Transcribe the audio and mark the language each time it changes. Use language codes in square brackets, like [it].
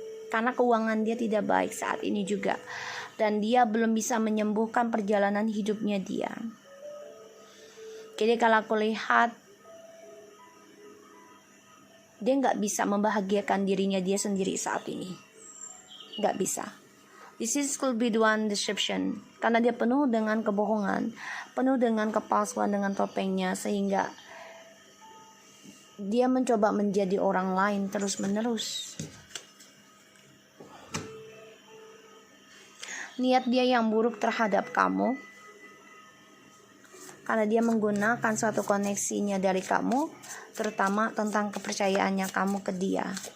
[id] Karena keuangan dia tidak baik saat ini juga, dan dia belum bisa menyembuhkan perjalanan hidupnya dia. Jadi kalau aku lihat, dia nggak bisa membahagiakan dirinya dia sendiri saat ini. Nggak bisa. [en] This is could be the one deception. [id] Karena dia penuh dengan kebohongan, penuh dengan kepalsuan dengan topengnya, sehingga dia mencoba menjadi orang lain terus menerus. Niat dia yang buruk terhadap kamu, karena dia menggunakan suatu koneksinya dari kamu, terutama tentang kepercayaannya kamu ke dia.